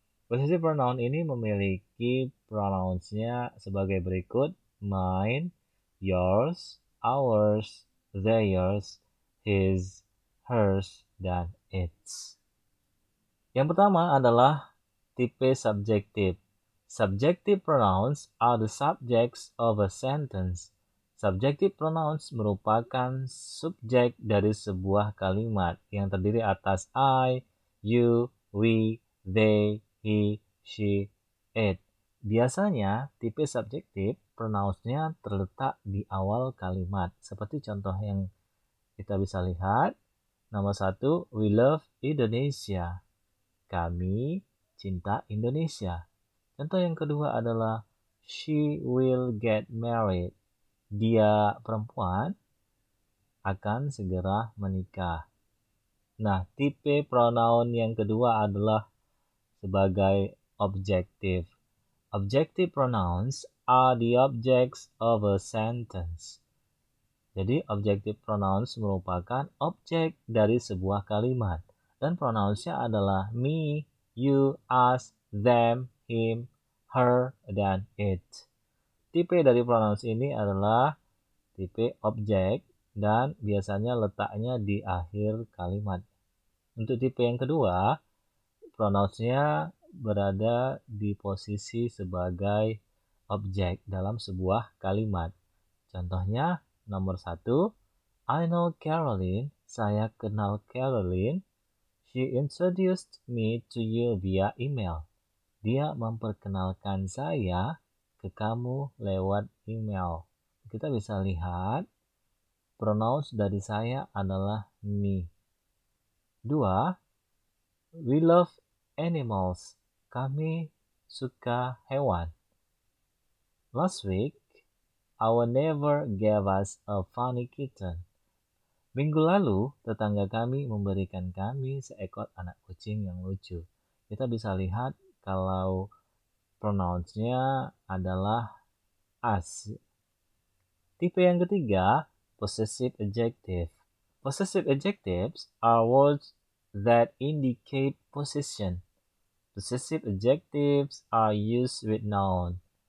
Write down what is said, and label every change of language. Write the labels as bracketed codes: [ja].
[id] Possessive pronoun ini memiliki pronounsnya sebagai berikut: mine, yours, ours, theirs, his, hers, dan its. Yang pertama adalah tipe subjektif. [en] Subjective pronouns are the subjects of a sentence. [id] Subjective pronouns merupakan subjek dari sebuah kalimat yang terdiri atas I, you, we, they, he, she, it. Biasanya tipe subjektif pronounsnya terletak di awal kalimat. Seperti contoh yang kita bisa lihat. Nomor 1, [en] we love Indonesia. [id] Kami cinta Indonesia. Contoh yang kedua adalah [en] she will get married. [id] Dia perempuan akan segera menikah. Nah, tipe pronoun yang kedua adalah sebagai objektif. [en] Objective pronouns are the objects of a sentence. [id] Jadi, objective pronouns merupakan objek dari sebuah kalimat. Dan pronounsnya adalah me, you, us, them, him, her, dan it. Tipe dari pronouns ini adalah tipe objek dan biasanya letaknya di akhir kalimat. Untuk tipe yang kedua, pronounsnya berada di posisi sebagai objek dalam sebuah kalimat. Contohnya, nomor 1, [en] I know Caroline. [id] Saya kenal Caroline. [en] She introduced me to you via email. [id] Dia memperkenalkan saya ke kamu lewat email. Kita bisa lihat pronouns dari saya adalah me. [en] 2, we love animals. [id] Kami suka hewan. [en] Last week, our neighbor gave us a funny kitten. [id] Minggu lalu, tetangga kami memberikan kami seekor anak kucing yang lucu. Kita bisa lihat kalau pronounsnya adalah us. Tipe yang ketiga, possessive adjective. [en] Possessive adjectives are words that indicate possession. Possessive adjectives are used with noun.